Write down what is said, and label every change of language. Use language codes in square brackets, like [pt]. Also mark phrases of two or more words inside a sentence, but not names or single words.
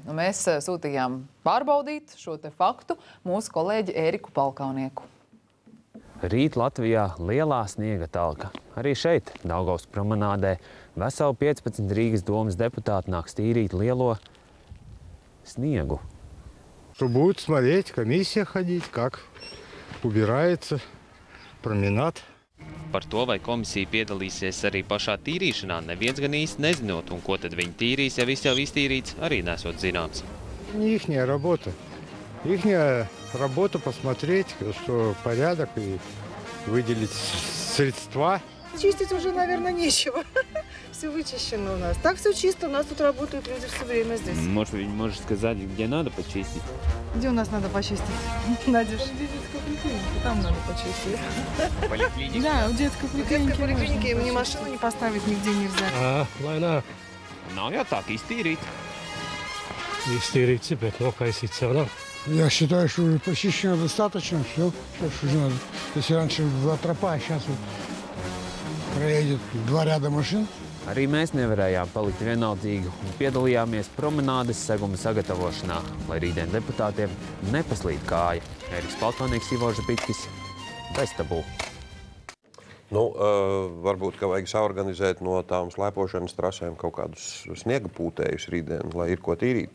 [lv] Un mēs sūtījām pārbaudīt šo te faktu mūsu kolēģi Ēriku Palkaunieku. Rīt Latvijā lielā sniega talka. Arī šeit, Daugavas promenādē, veseli 15 Rīgas domas deputāti nāks tīrīt lielo sniegu. [ru] Что будет смотреть, комиссия ходить, как убирается променад. [lv] Par to, vai komisija piedalīsies arī pašā tīrīšanā, neviens gan īsti nezinot, un ko tad viņi tīrīs, ja viss jau iztīrīts, arī nesot zināms. [ru] Не ихняя работа. Ихняя работа посмотреть, что порядок, и выделить средства. Чистить уже, наверное, нечего. Все вычищено у нас. Так все чисто, у нас тут работают люди все время здесь. Может, вы можете сказать, где надо почистить? Где у нас надо почистить? Надюш? В детской поликлинике, там надо почистить. Поликлиника? Да, в детской поликлинике. В детской поликлинике ни машину не поставить нигде нельзя. Война. [lv] Nav jau tā, ka iztīrīt. [ru] Истерить теперь, но косить все равно. Я считаю, что уже почищено достаточно, все. Сейчас уже надо. Если раньше была тропа, а сейчас вот проедет 2 ряда машин. [lv] Arī mēs nevarējām palikt vienaldzīgi un piedalījāmies promenādes seguma sagatavošanā, lai rītdien deputātiem nepaslīd kāja. Ēriks Palkaunieks, Ivo Žapiķis, bez tabū. Nu, varbūt, ka vajag saorganizēt no tām slēpošanas trasēm kaut kādus sniega pūtējus rītdien, lai ir ko tīrīt.